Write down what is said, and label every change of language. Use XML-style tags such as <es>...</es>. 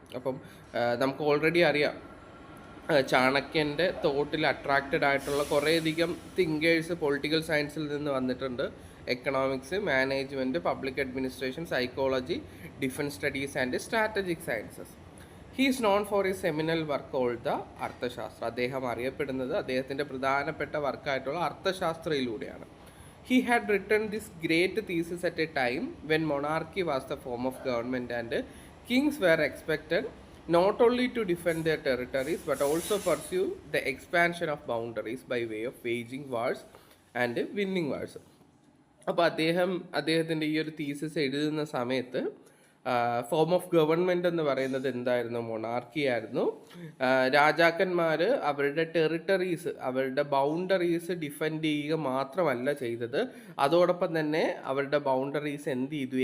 <ml>അപ്പം നമുക്ക് ഓൾറെഡി അറിയാം ചാണക്യൻ്റെ തോട്ടിൽ അട്രാക്റ്റഡ് ആയിട്ടുള്ള കുറേയധികം തിങ്കേഴ്സ് പൊളിറ്റിക്കൽ സയൻസിൽ നിന്ന് വന്നിട്ടുണ്ട്.</ml> <en>Economics, management, public administration, psychology, defence studies and strategic sciences. He is known for his seminal work called the Arthashastra.</en> <ml>അദ്ദേഹം അറിയപ്പെടുന്നത് അദ്ദേഹത്തിൻ്റെ പ്രധാനപ്പെട്ട വർക്കായിട്ടുള്ള അർത്ഥശാസ്ത്രയിലൂടെയാണ്.</ml> <en>He had written this great thesis at a time when monarchy was the form of government and kings were expected not only to defend their territories but also pursue the expansion of boundaries by way of waging wars and winning wars.</en> <ml>അപ്പോൾ അദ്ദേഹത്തിൻ്റെ ഈ ഒരു thesis എഴുതുന്ന സമയത്ത് form of government എന്ന് പറയുന്നത് എന്തായിരുന്നു? Monarchy ആയിരുന്നു. രാജാക്കന്മാർ അവരുടെ ടെറിട്ടറീസ്, അവരുടെ ബൗണ്ടറീസ് ഡിഫെൻഡ് ചെയ്യുക മാത്രമല്ല ചെയ്തത്, അതോടൊപ്പം തന്നെ അവരുടെ ബൗണ്ടറീസ് എന്ത് ചെയ്തു?</ml>